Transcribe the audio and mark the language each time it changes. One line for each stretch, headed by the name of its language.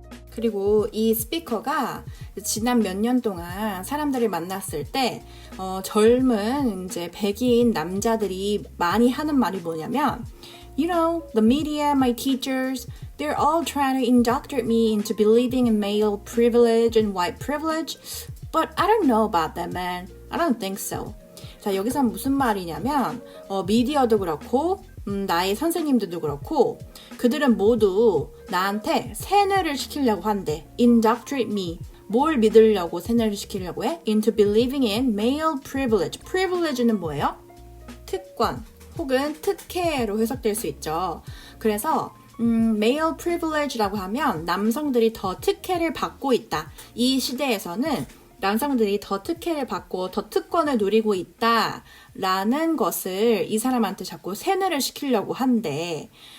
Korean: 그리고 이 스피커가 지난 몇 년 동안 사람들을 만났을 때 젊은 이제 백인 남자들이 많이 하는 말이 뭐냐면
English: You know, the media, my teachers, they're all trying to indoctrinate me into believing in male privilege and white privilege, but I don't know about that, man. I don't think so.
Korean: 자, 여기서 무슨 말이냐면 미디어도 그렇고 나의 선생님들도 그렇고 그들은 모두 나한테 세뇌를 시키려고 한대.
English: Indoctrinate me.
Korean: 뭘 믿으려고 세뇌를 시키려고 해?
English: Into believing in male privilege.
Korean: privilege는 뭐예요? 특권 혹은 특혜로 해석될 수 있죠. 그래서 male privilege라고 하면 남성들이 더 특혜를 받고 있다. 이 시대에서는 남성들이 더 특혜를 받고 더 특권을 누리고 있다라는 것을 이 사람한테 자꾸 세뇌를 시키려고 한대.